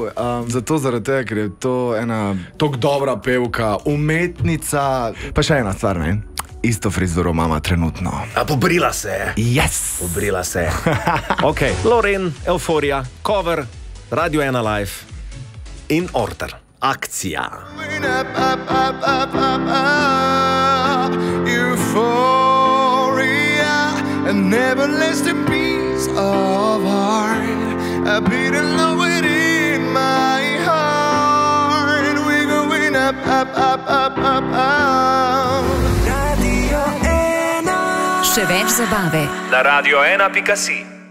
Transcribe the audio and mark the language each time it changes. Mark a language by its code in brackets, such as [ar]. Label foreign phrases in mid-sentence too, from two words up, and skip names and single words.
[sl] Zato zaradi tega, ker je to ena tako dobra pevka, umetnica. Pa še ena stvar, ne? Isto frizuro mama trenutno. A pobrila se je. Yes! Pobrila se je. Ok, Loren, Euforija, cover, Radio 1 Live in Orter. Akcija. [en] An everlasting piece of heart, a beating love within my heart. We're going up, up, up, up, up, up. [sl] Radio 1. Še več zabave na radio1.si.